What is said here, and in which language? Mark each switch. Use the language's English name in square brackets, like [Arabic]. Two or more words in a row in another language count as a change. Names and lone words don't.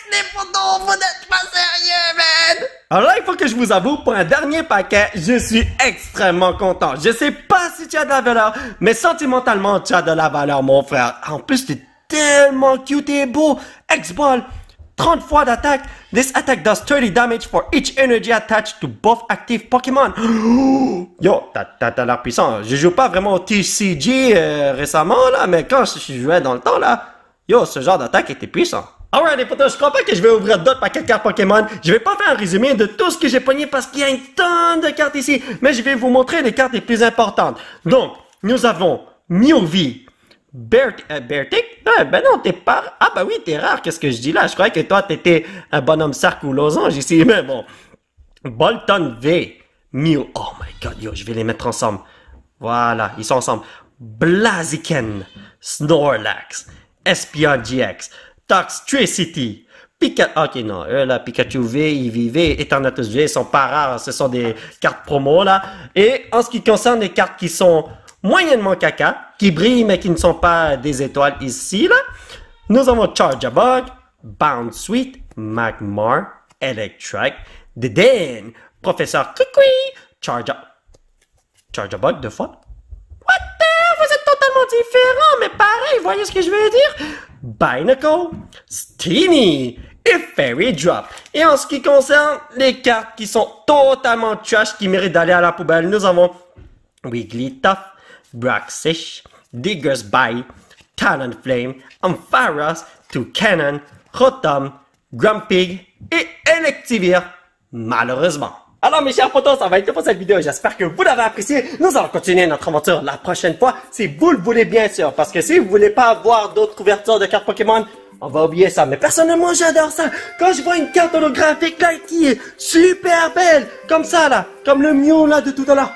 [French] Les photos, vous n'êtes pas sérieux, man! Alors là, il faut que je vous avoue, pour un dernier paquet, je suis extrêmement content. Je sais pas si tu as de la valeur, mais sentimentalement, tu as de la valeur, mon frère. En plus, tu es tellement cute et beau. X-Ball. 30 fois d'attaque. [English] This attack does 30 damage for each energy attached to both active Pokémon. [French] Yo, t'as l'air puissant. Je joue pas vraiment au TCG récemment, là, mais quand je jouais dans le temps, là, yo, ce genre d'attaque était puissant. Alright, les potos, je crois pas que je vais ouvrir d'autres paquets de cartes Pokémon. Je vais pas faire un résumé de tout ce que j'ai pogné parce qu'il y a une tonne de cartes ici, mais je vais vous montrer les cartes les plus importantes. Donc, nous avons Mewtwo. Beartic? Ah, ben non, t'es pas... Ah, ben oui, t'es rare, qu'est-ce que je dis là? Je croyais que toi, t'étais un bonhomme cercle ou losange ici, mais bon. [English] Bolton V. Mew. Oh my god, [French] yo, je vais les mettre ensemble. Voilà, ils sont ensemble. Blaziken. Snorlax. Espeon GX. Toxtricity. Ok, non, eux, là, Pikachu V, Eevee V, Eternatus V, ils sont pas rares, ce sont des cartes promo, là. Et en ce qui concerne les cartes qui sont moyennement caca, qui brillent mais qui ne sont pas des étoiles ici, là. Nous avons Charjabug, Bounsweet, Magmar, Electric, Dedenne, Professeur Kukui, Charjabug de fois. [English] What the? [French] Vous êtes totalement différents, mais pareil, voyez ce que je veux dire? Binacle, Steenie et Fairy Drop. Et en ce qui concerne les cartes qui sont totalement trash, qui méritent d'aller à la poubelle, nous avons Wigglytuff, Braxish, Diggersby, Talonflame, Ampharos, Toucannon, Rotom, Grumpig et Electivire, malheureusement. Alors mes chers potos, ça va être tout pour cette vidéo. J'espère que vous l'avez apprécié. Nous allons continuer notre aventure la prochaine fois, si vous le voulez bien sûr. Parce que si vous voulez pas avoir d'autres couvertures de cartes Pokémon, on va oublier ça. Mais personnellement, j'adore ça. Quand je vois une carte holographique là qui est super belle, comme ça là, comme le Mew là de tout à l'heure.